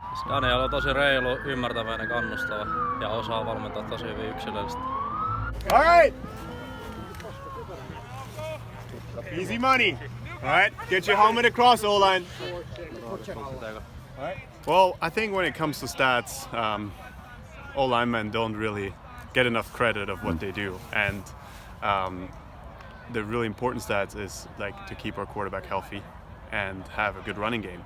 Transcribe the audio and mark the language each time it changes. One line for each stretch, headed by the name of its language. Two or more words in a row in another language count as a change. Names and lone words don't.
Finnish: Daniel on tosi reilu, ymmärtäväinen, kannustava ja osaa valmentaa tosi hyvin yksilöllisesti.
English: All right. Easy money. All right. Get your helmet across, O-line. Well, I think when it comes to stats, O-linemen don't really get enough credit of what they do, and the really important stats is like to keep our quarterback healthy and have a good running game.